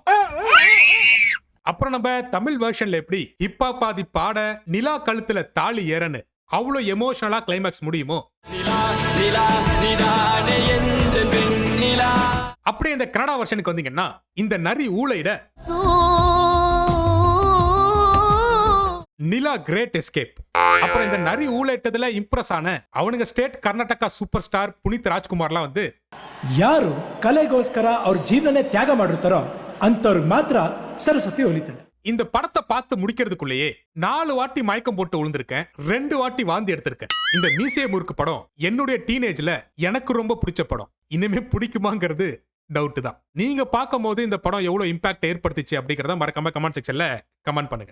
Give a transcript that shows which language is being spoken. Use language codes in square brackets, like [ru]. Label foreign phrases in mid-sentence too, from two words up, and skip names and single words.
[ta] அப்புறம் நம்ம தமிழ் வெர்ஷன்ல எப்படி ஹிப்ஹாப் ஆதி பாட நிலா கழுத்துல தாலி ஏறன்னு அவ்வளவு எமோஷனலா கிளைமேக்ஸ் முடியுமோ, அப்படியே இந்த கன்னடா வெர்ஷனுக்கு வந்தீங்கன்னா இந்த நரி ஊளையிட நிலா கிரேட் எஸ்கேப். அப்புறம் இந்த நரி ஊழையிட்டதுல இம்ப்ரெஸ் ஆன அவனுங்க ஸ்டேட் கர்நாடகா சூப்பர் ஸ்டார் புனித் ராஜ்குமார்லாம் வந்து [kn] ಯಾರು ಕಲೆಗೋಸ್ಕರ ಅವ್ರ ಜೀವನನೇ ತ್ಯಾಗ ಮಾಡಿರ್ತಾರೋ ಅಂತವ್ರಿಗೆ ಮಾತ್ರ ಸರಸ್ವತಿ ಒಲಿತಾಳೆ. [ta] இந்த படத்தை பார்த்து முடிக்கிறதுக்குள்ளேயே 4 வாட்டி மயக்கம் போட்டு விழுந்திருக்கேன், 2 வாட்டி வாந்தி எடுத்திருக்கேன். இந்த மீசைய முறுக்கு படம் என்னுடைய டீனேஜ்ல எனக்கு ரொம்ப பிடிச்ச படம். இனிமே பிடிக்குமாங்கிறது டவுட் தான். நீங்க பார்க்கும் போது இந்த படம் எவ்வளவு இம்பாக்ட் ஏற்படுத்திச்சு அப்படிங்கறத மறக்காம கமெண்ட் செக்ஷன்ல கமெண்ட் பண்ணுங்க.